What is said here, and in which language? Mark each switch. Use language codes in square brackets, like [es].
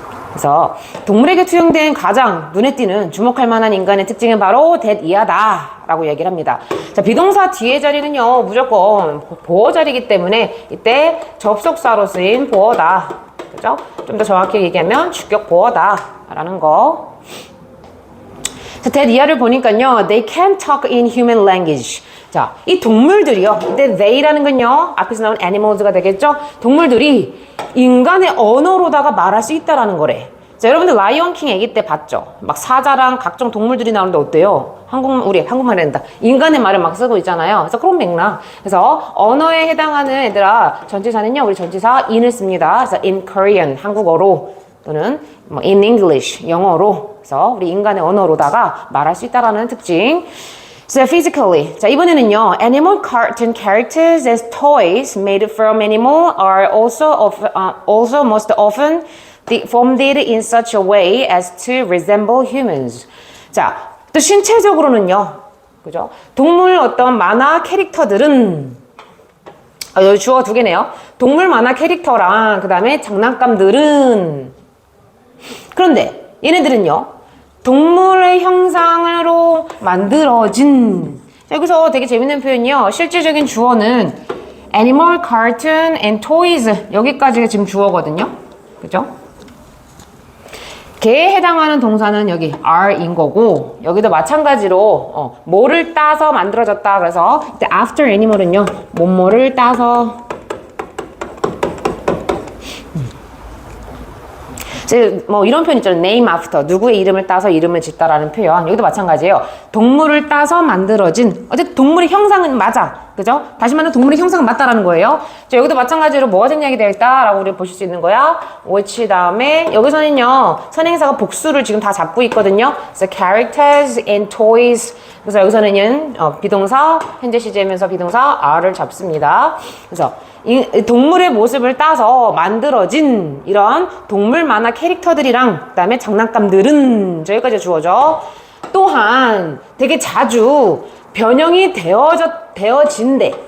[ko] 그래서 동물에게 투영된 가장 눈에 띄는 주목할 만한 인간의 특징은 바로 that 이하다 라고 얘기를 합니다. 자, 비동사 뒤에 자리는요 무조건 보어 자리이기 때문에 이때 접속사로 쓰인 보어다. 그죠? 좀 더 정확히 얘기하면 주격 보어다 라는 거. [en] 자, that [ko] 이하를 보니까요 [en] they can talk in human language. [ko] 자, 이 동물들이요. 이때 they라는 건요. 앞에서 나온 animals가 되겠죠? 동물들이 인간의 언어로다가 말할 수 있다라는 거래. 자, 여러분들 라이온 킹 애기 때 봤죠? 막 사자랑 각종 동물들이 나오는데 어때요? 우리 한국말에 된다. 인간의 말을 막 쓰고 있잖아요. 그래서 그런 맥락. 그래서 언어에 해당하는 애들아 전치사는요. 우리 전치사 in을 씁니다. 그래서 [en] in Korean [ko] 한국어로 또는 뭐 [en] in English [ko] 영어로. 그래서 우리 인간의 언어로다가 말할 수 있다라는 특징. [en] So physically, [ko] 자 이번에는요, [en] animal cartoon characters as toys made from animal are also most often formed in such a way as to resemble humans. [ko] 자, 또 신체적으로는요, 그죠? 동물 어떤 만화 캐릭터들은 여기 주어 두 개네요. 동물 만화 캐릭터랑 그 다음에 장난감들은 그런데 얘네들은요. 동물의 형상으로 만들어진. 여기서 되게 재밌는 표현이요. 실질적인 주어는 animal, cartoon, and toys 여기까지가 지금 주어거든요. 그죠? 걔에 해당하는 동사는 여기 are인 거고 여기도 마찬가지로 뭐를 따서 만들어졌다. 그래서 이때 after animal은요. 뭐뭐를 따서 뭐 이런 표현 있잖아요. [en] name after. [ko] 누구의 이름을 따서 이름을 짓다라는 표현. 여기도 마찬가지예요. 동물을 따서 만들어진. 어쨌든 동물의 형상은 맞아. 그죠? 다시 말하면 동물의 형상은 맞다라는 거예요. 자, 여기도 마찬가지로 뭐가 생략이 되어 있다라고 우리 보실 수 있는 거야. which 다음에 여기서는요. 선행사가 복수를 지금 다 잡고 있거든요. [en] 그래서 characters and toys. [ko] 그래서 여기서는 비동사 현재 시제면서 비동사 are를 잡습니다. 그래서 동물의 모습을 따서 만들어진 이런 동물 만화 캐릭터들이랑 그다음에 장난감들은 저기까지 주어져. 또한 되게 자주 변형이 되어진대.